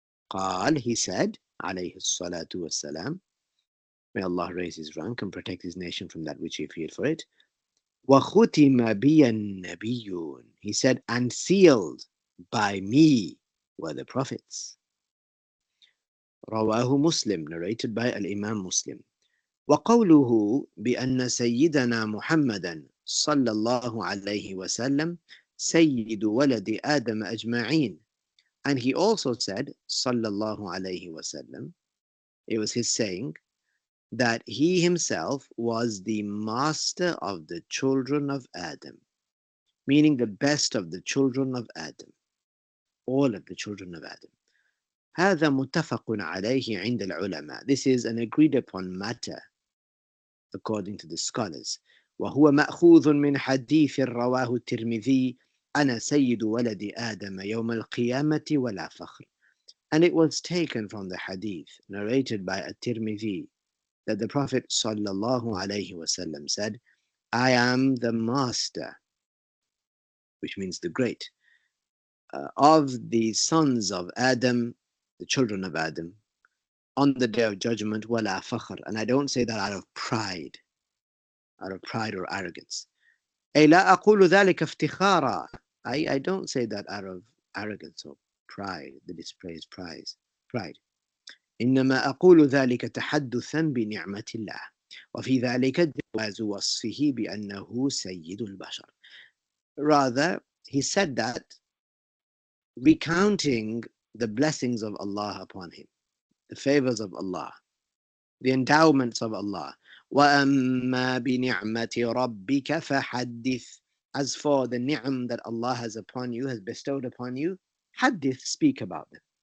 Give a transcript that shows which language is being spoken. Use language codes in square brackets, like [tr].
[ar] قال, [en] he said, [ar] عليه الصلاة والسلام, [en] may Allah raise his rank and protect his nation from that which he feared for it. [ar] وختم بي النبيون, [en] he said, and sealed by me were the prophets. [ar] رواه مسلم, [en] narrated by Al-Imam Muslim. [ar] وقوله بأن سيدنا محمدا صلى الله عليه وسلم سيد ولد آدم أجمعين. [en] And he also said, [ar] صلى الله عليه وسلم, [en] it was his saying, that he himself was the master of the children of Adam, meaning the best of the children of Adam, all of the children of Adam. [ar] هذا متفق عليه عند العلماء. [en] This is an agreed upon matter according to the scholars. [ar] وهو مأخوذ من حديث رواه الترمذي أنا سيد ولد آدم يوم القيامة ولا فخر. [en] And it was taken from the hadith narrated by at-Tirmidhi that the Prophet sallallahu alaihi wasallam said, I am the master, which means the great, of the sons of Adam, the children of Adam, on the day of judgment, [ar] wala fakhr. [en] And I don't say that out of pride or arrogance. [ar] أي لا أقول ذلك افتخارا. [en] I don't say that out of arrogance or pride, the dispraise pride. [ar] إنما أقول ذلك تحدثا بنعمة الله وفي ذلك جواز وصفه بأنه سيد البشر. [en] Rather, he said that recounting the blessings of Allah upon him, the favors of Allah, the endowments of Allah. [ar] وَأَمَّا بِنِعْمَةِ رَبِّكَ فَحَدِّثْ. [en] As for the ni'am that Allah has upon you, has bestowed upon you, hadith, speak about them.